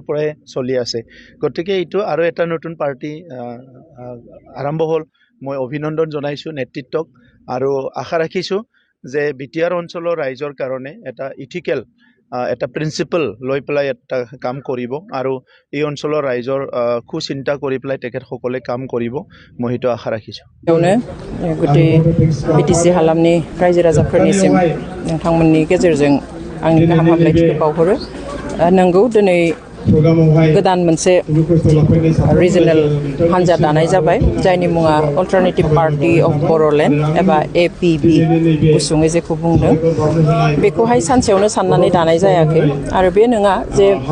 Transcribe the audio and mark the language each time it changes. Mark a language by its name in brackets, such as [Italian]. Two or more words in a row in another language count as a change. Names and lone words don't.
[Assamese] পৰাই চলি আছে গতিকে এটো আৰু এটা নতুন পার্টি আৰম্ভ হল মই অভিনন্দন জনাইছো নেতৃত্বক আৰু আশা ৰাখিছো যে বিটিআৰ অঞ্চলৰ ৰাইজৰ কাৰণে এটা ইথিকেল এটা প্ৰিন্সিপল লৈ পেলাই এটা কাম কৰিব আৰু এই অঞ্চলৰ ৰাইজৰ খু চিন্তা কৰি পেলাই তেখেত সকলে কাম কৰিব মই হেতু আশা ৰাখিছো [Bodo] গুটি বিটিসি हालामनि रायजो राजाफोरनिसिम नोंथांमोननि गेजेरजों आंनि गाहाम हामलायथिखौ बावहरो नंगौ दिनै गोदान मोनसे रिजनल हान्जा दानाय जाबाय जायनि मुङा अल्टारनेटिभ पार्टी अफ बर'लेण्ड एबा एपीबी गुसुङै जेखौ बुंदों बेखौहाय सानसेयावनो साननानै दानाय जायाखै आरो बे नङा जे